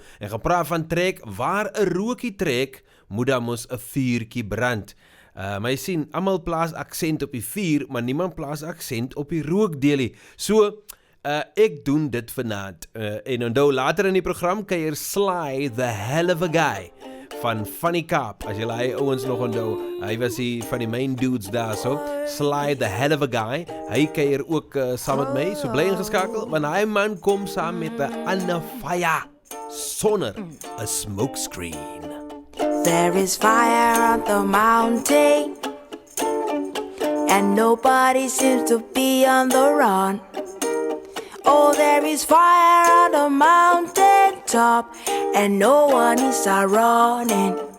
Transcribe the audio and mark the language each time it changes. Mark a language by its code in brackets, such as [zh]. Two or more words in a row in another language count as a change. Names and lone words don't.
[af] En gaan praat van trek, waar 'n rookie trek, moet dan mos 'n vuurtjie brand. Maar jy sien, almal plaas aksent op die vuur, maar niemand plaas aksent op die rookdeelie. So, ek doen dit vanaand. En onthou, later in die program kan jy Sly, [en] the hell of a guy, [af] van Funny Kaap, as julle hy ouens nog onthou, hy was die van die [en] main dudes [af] daar so, Sly, [en] the hell of a guy, [af] hy kuier ook saam met my, so bly ingeskakel, want hy man kom saam met 'n ander fire, sonder 'n smokescreen. [en] There is fire on the mountain, and nobody seems to be on the run. Oh, there is fire on the mountain top, and no one is running.